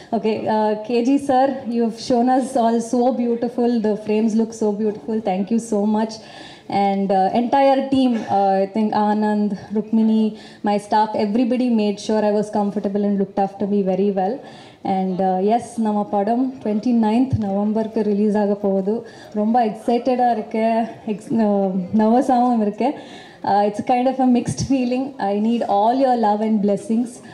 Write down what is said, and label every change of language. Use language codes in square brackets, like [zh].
[en] Okay, KG sir, you've shown us all so beautiful. The frames look so beautiful. Thank you so much. And entire team, I think Anand, Rukmini, my staff, everybody made sure I was comfortable and looked after me very well. And yes, [ta] நம்ம படம் 29th நவம்பருக்கு release ஆக போகுது. ரொம்ப எக்ஸைட்டடாக இருக்கேன், நர்வஸாகவும் இருக்கேன். [en] It's kind of a mixed feeling. I need all your love and blessings.